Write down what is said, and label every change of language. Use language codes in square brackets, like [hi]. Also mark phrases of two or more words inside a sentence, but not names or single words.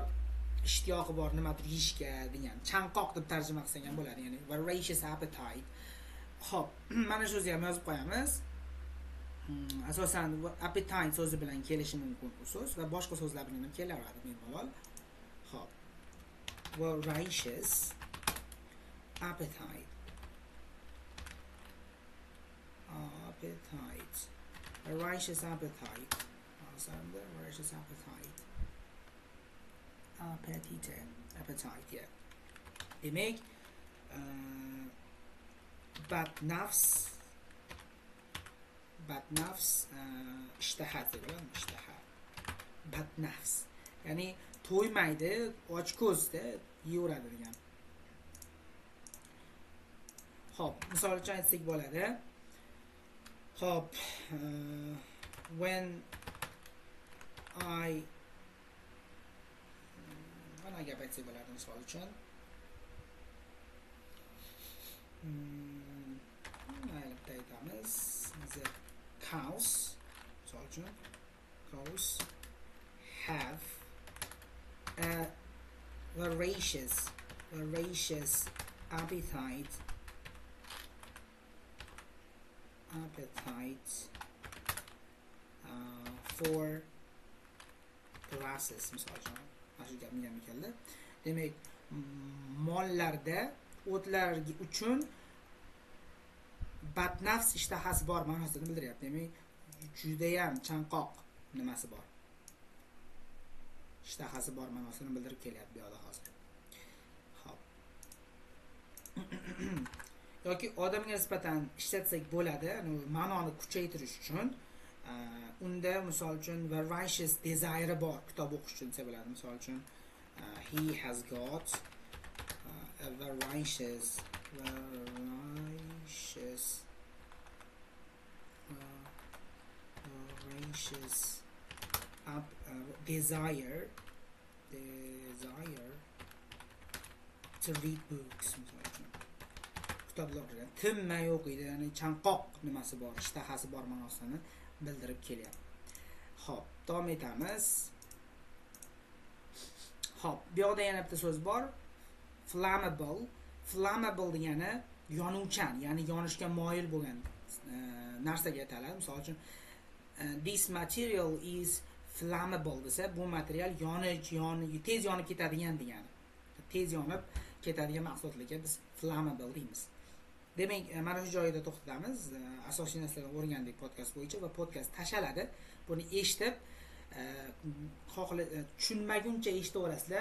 [uz] Ishtiyoqi bor nimadir yeyishga degan. Chanqoq deb tarjima qilsak ham bo'ladi, ya'ni [en] voracious appetite. [uz] Xo'p, mana shu so'zni ham yozib qo'yamiz. Asosan appetite so'zi bilan kelishi mumkin bu so'z va boshqa so'zlar bilan ham kelaveradi bemalol. [en] Xo'p. Voracious appetite. Voracious appetite. Voracious appetite. Appetite, yeah. [uz] Demek badnafs ishtaha deyiladi, ishtaha. Badnafs. Ya'ni to'ymaydi, ochko'zda yeyveradi degan. Hop, misol uchun aytsak bo'ladi. Hop, when gap aytsak bo'ladi misol uchun. Mayli aytamiz. [en] The cows, [uz] misol uchun, [en] cows have a voracious appetite for grasses, [uz] misol uchun. Mana shu gapni ham keldi. Demak, mollarda o'tlar uchun badnafs ishtahasi bor ma'nosini bildiryapti. Demak, judayam chanqoq nimasi bor. Ishtahasi bor ma'nosini bildirib kelyapti bu yoqda hozir. Xo'p. Yoki odamga nisbatan ishlatsak bo'ladi, ma'noni kuchaytirish uchun. Unda misol uchun [en] voracious desire [uz] bor, kitob o'qish uchun desa bo'ladi. Misol uchun [en] he has got a voracious desire to read books. [uz] Kitoblar bilan tinmay o'qiydi, ya'ni chanqoq nimasi bor, ishtahasi bor ma'nosini bildirib kelyapti. Xo'p, davom etamiz. Xo'p, bu yoqda yana bitta so'z bor. Flammable. Flammable degani yonuvchan, ya'ni yonishga moyil bo'lgan narsaga aytiladi. Misol uchun [en] this material is flammable [uz] desa, bu material tez yonib ketadigan degani. Tez yonib ketadigan mahsulotlarga biz flammable deymiz. Demak, mana shu joyda to'xtatamiz. Asosiy narsalarni o'rgandik podkast bo'yicha va podkast tashaladi. Buni eshitib, tushunmaguncha eshitaverasizlar.